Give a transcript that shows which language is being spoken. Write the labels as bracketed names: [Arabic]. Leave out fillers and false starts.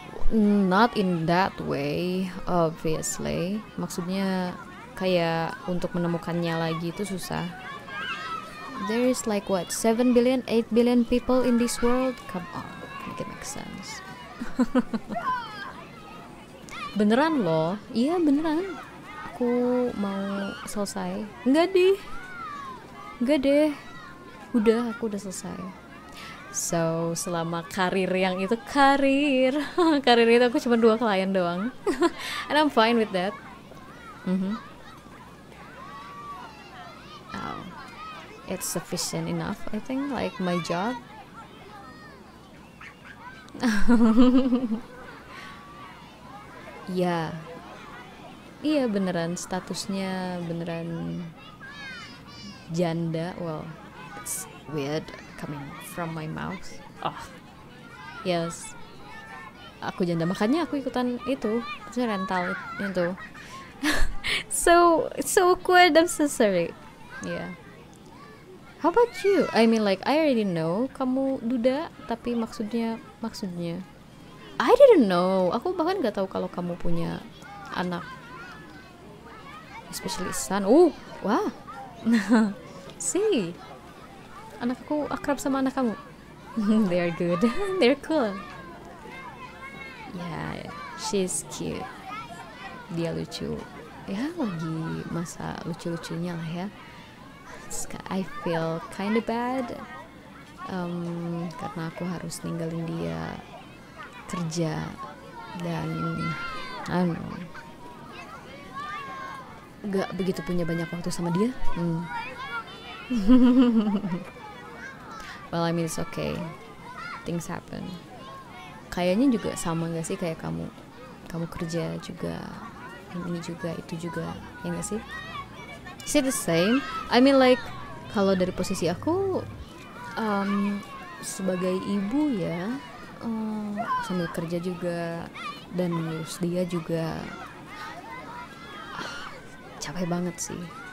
[English] Not in that way, obviously. [Indonesian] Maksudnya kayak untuk menemukannya lagi itu susah. [English] There is like what, 7 billion, 8 billion people in this world. Come on, make it make sense. [Indonesian] Beneran loh, iya beneran. Aku mau selesai. Enggak deh. Udah, aku udah selesai. So, selama karir yang itu karir itu aku cuma 2 klien doang. [English] And I'm fine with that. Oh, it's sufficient enough, I think, like my job. [Indonesian] Ya, iya beneran statusnya beneran janda. [English] Well, it's weird coming from my mouth. Oh, yes, [Indonesian] aku janda, makanya aku ikutan itu, maksudnya rental itu. [English] so awkward. I'm so sorry. Yeah. How about you? I mean like I already know [Indonesian] kamu duda, tapi maksudnya [English] I didn't know. [Indonesian] Aku bahkan nggak tahu kalau kamu punya anak, [English] especially son. [Indonesian] Oh, wah. See, anak aku akrab sama anak kamu. [English] They're good. They're cool. Yeah, she's cute. [Indonesian] Dia lucu. Ya lagi masa lucu-lucunya lah ya. [English] I feel kinda bad [Indonesian] karena aku harus ninggalin dia kerja dan [English] I don't know, [Indonesian] gak begitu punya banyak waktu sama dia. [English] Well, I mean it's okay, things happen. [Indonesian] Kayaknya juga sama gak sih kayak kamu kerja juga, ini juga itu juga, ya gak sih? [English] Is it the same? I mean like [Indonesian] kalau dari posisi aku sebagai ibu ya, sambil kerja juga dan ngurus dia juga, capek banget sih.